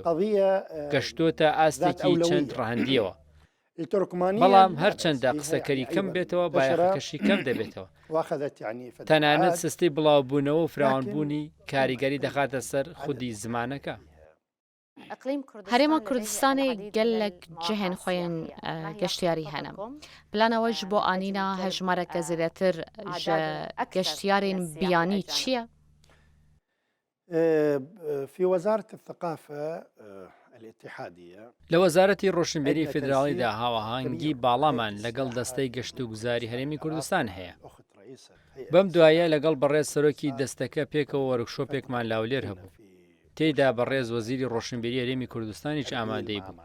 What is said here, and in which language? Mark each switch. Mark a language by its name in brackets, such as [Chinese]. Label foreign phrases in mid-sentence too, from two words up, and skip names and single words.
[Central Kurdish] گەشتۆتە ئاستێکی چەند ڕەهەندیەوە. بەڵام هەرچەندە قسەکەری کەم بێتەوە بایەخەکەشی کەم دەبێتەوە. تەنانەت سستی بڵاوبوونەوە و فراوانبوونی کاریگەری دەخاتە سەر خودی زمانەکە. [Kurdish] هەرێما کوردستانی gelek cihên xwe yên geştyarî hene. Plana ji bo anîna hejmareke zêdetir ji geştyarên biyanî çi ye? [Arabic] في وزارة الثقافة الاتحادية [Central Kurdish] لە وەزارەتی ڕۆشنبیری فیدراڵیدا هاوەهانگی باڵامان لەگەڵ دەستەی گەشت و گوزاری هەرێمی کوردستان هەیە. بەم دوایە لەگەڵ بەڕێز سەرۆکی دەستەکە پێکەوە وەرکشۆپێکمان لاولێر هەبوو. تێیدا بەڕێز وەزیری ڕۆشنبیری هەرێمی کوردستانیش ئامادەی بوو.